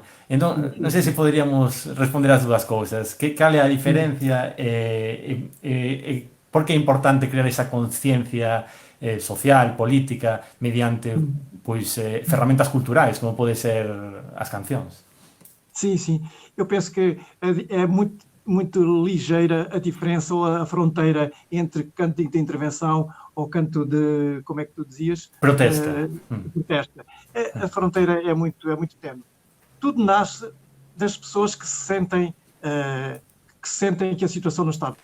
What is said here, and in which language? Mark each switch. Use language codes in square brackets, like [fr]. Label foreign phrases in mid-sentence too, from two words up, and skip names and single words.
[gl] Entón, non sei se poderíamos responder as dúas cousas. Cal é a diferencia e por que é importante crear esa conciencia social, política, mediante pois, ferramentas culturais, como pode ser as cancións? [pt] Sim, sim. Eu penso que é muito ligeira a diferença ou a fronteira entre canto de intervenção ou canto de, como é que tu dizias? Protesta. Protesta. A fronteira é muito tenue. Tudo nasce das pessoas que sentem que a situação não está bem.